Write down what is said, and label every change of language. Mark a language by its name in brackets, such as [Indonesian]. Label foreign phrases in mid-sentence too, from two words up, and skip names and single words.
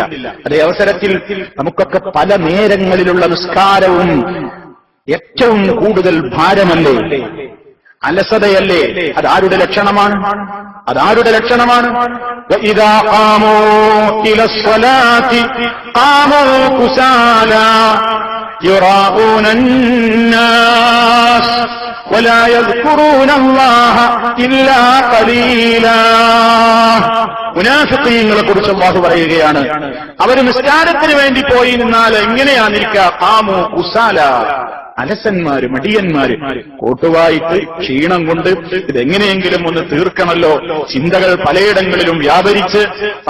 [Malayalam] അതേ അവസരത്തിൽ നമുക്കൊക്കെ പല നേരങ്ങളിലുള്ള നിസ്കാരവും ഏറ്റവും കൂടുതൽ ഭാരമല്ലേ, അലസതയല്ലേ? അതാരുടെ ലക്ഷണമാണ്? അതാരുടെ ലക്ഷണമാണ്? [Arabic] وإذا قاموا إلى الصلاة قاموا كسالى يراءون الناس ولا يذكرون الله إلا قليلا [Malayalam] മുനാഫിഖീങ്ങളെ കുറിച്ച് അല്ലാഹു പറയുകയാണ്, അവർ നിസ്കാരത്തിന് വേണ്ടി പോയി നിന്നാൽ എങ്ങനെയാണിരിക്കുക? [Arabic] قاموا كسالى, [Malayalam] അലസന്മാര്, മടിയന്മാര്, കോട്ടുവായിട്ട് ക്ഷീണം കൊണ്ട് ഇതെങ്ങനെയെങ്കിലും ഒന്ന് തീർക്കണമല്ലോ, ചിന്തകൾ പലയിടങ്ങളിലും വ്യാപരിച്ച് പല